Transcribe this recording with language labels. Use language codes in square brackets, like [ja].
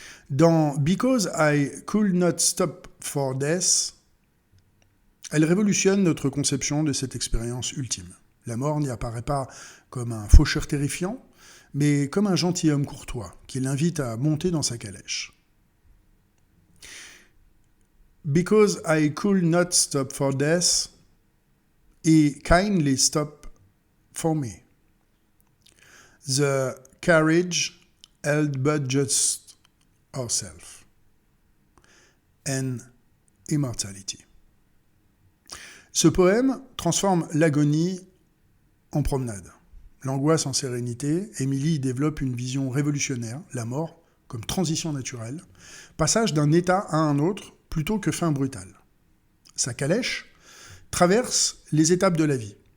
[fr] Dans « Because I Could Not Stop for Death », elle révolutionne notre conception de cette expérience ultime. La mort n'y apparaît pas comme un faucheur terrifiant, mais comme un gentilhomme courtois qui l'invite à monter dans sa calèche. [en] Because I could not stop for death, he kindly stopped for me. The carriage held but just ourselves and immortality. [fr] Ce poème transforme l'agonie en promenade. L'angoisse en sérénité, Émilie développe une vision révolutionnaire, la mort comme transition naturelle, passage d'un état à un autre plutôt que fin brutale. Sa calèche traverse les étapes de la vie.